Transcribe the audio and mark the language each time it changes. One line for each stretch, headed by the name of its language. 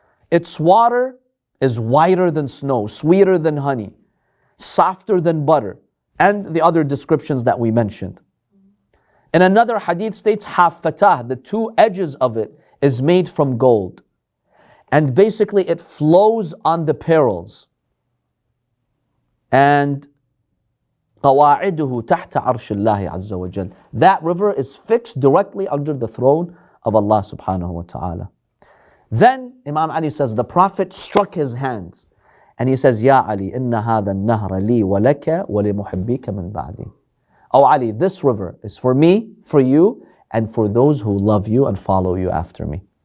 English: Its water is whiter than snow, sweeter than honey, softer than butter, and the other descriptions that we mentioned. In another hadith states, Haffatah, the two edges of it is made from gold. And basically it flows on the pearls. And
Arabic: قواعده تحت عرش الله عز وجل.
English: That river is fixed directly under the throne of Allah subhanahu wa ta'ala. Then Imam Ali says, the Prophet struck his hands and he says,
Arabic: Ya Ali, inna hadha an-nahra li wa laka wa li muhibbika min ba'di.
English: Oh Ali, this river is for me, for you, and for those who love you and follow you after me.